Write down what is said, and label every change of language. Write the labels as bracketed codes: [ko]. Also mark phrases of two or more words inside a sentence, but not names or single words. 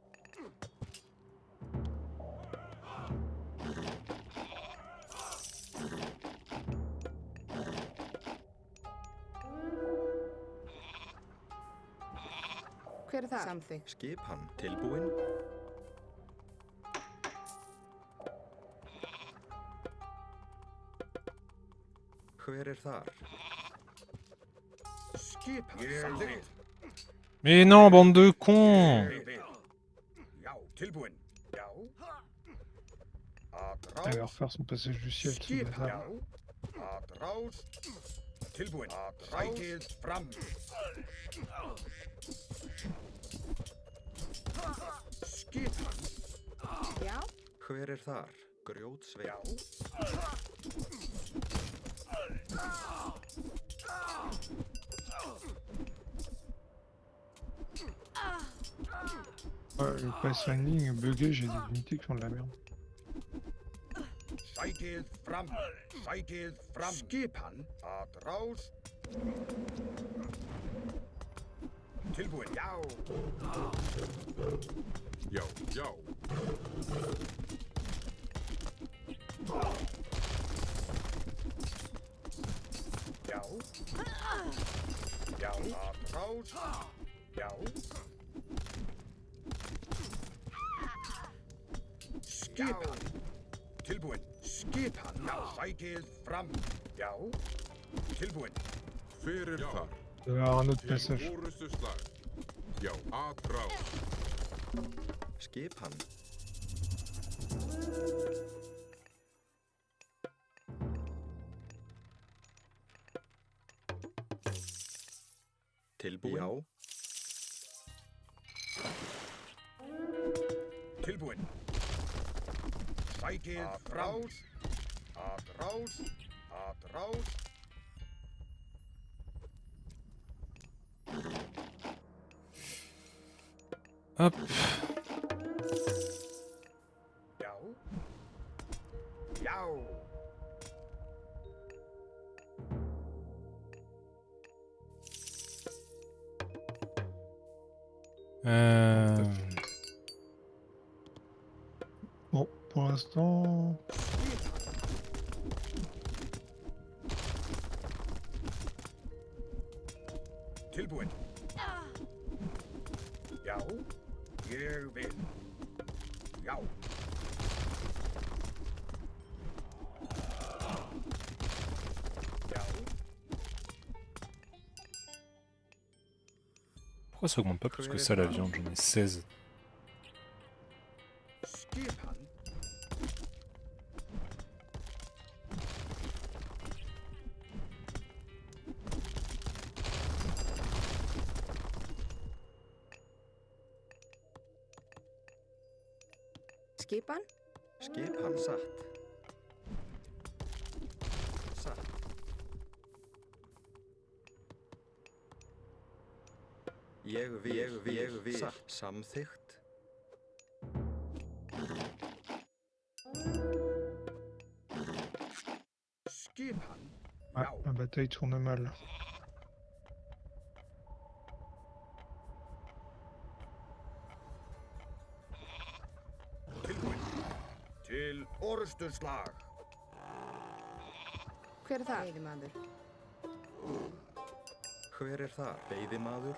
[is] Hver er það? Samþykkt. Skipan. Tilbúin. Hver er þar? Skipan samþykkt. [fr] Mais non, bande de cons! [is] Ég vil. Já. Tilbúin. Já. Að [fr] Elle va [is] ráð. [fr] refaire son passage du ciel, tout le [is] Skipan. [fr] bazar. [is] Já. Að ráð. Tilbúin. Að rækið fram. Skipan. Já. Hver er þar? Grjótsveið. Já. [fr] Ouais, le pathfinding est bugué, j'ai des unités qui font de la merde. [is] Sækið fram. Sækið fram. Skipan. Að ráð. Tilbúin. Já. Já. Já. Já. Já. Að ráð. Já. Skipan. Tilbúin. Skipan. Já. Sækið fram. Já. Tilbúin. Hver er þar? [fr] Il doit y avoir un autre [is] Til [fr] passage. [is] orustuslag. Já, að ráð. Skipan. Tilbúin. Já. Tilbúin. Sækið fram. Að ráð. Að ráð. [fr] Hop. [is] Já. Já. [fr] Bon, pour l'instant... [is] Tilbúin. Já. Ég vil. Já. Já. [fr] Pourquoi ça augmente pas plus que ça la viande? J'en ai 16. [is] Skipan. Skipan. Skipan. Satt. Satt. Ég vil. Satt. Samþykkt. Skipan. [fr] Ouais, [is] Já. [fr] la bataille tourne mal. [is] Tilbúin. Til orustuslag. Hver er það? Veiðimaður. Hver er það? Veiðimaður.